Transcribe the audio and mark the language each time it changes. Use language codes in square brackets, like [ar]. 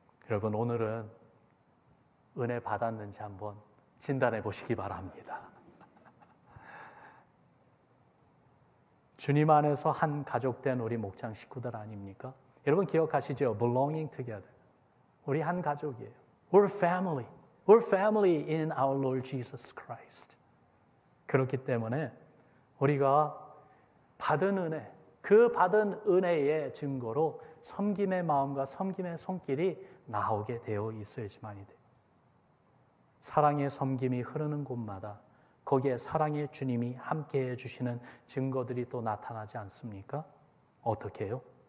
[ko] 여러분 오늘은 은혜 받았는지 한번 진단해 보시기 바랍니다. 주님 안에서 한 가족된 우리 목장 식구들 아닙니까? 여러분 기억하시죠? [en] Belonging together. [ko] 우리 한 가족이에요. [en] We're family. We're family in our Lord Jesus Christ. [ko] 그렇기 때문에 우리가 받은 은혜, 그 받은 은혜의 증거로 섬김의 마음과 섬김의 손길이 나오게 되어 있어야지만이 돼요. 사랑의 섬김이 흐르는 곳마다 거기에 사랑의 주님이 함께해 주시는 증거들이 또 나타나지 않습니까? 어떻게 해요?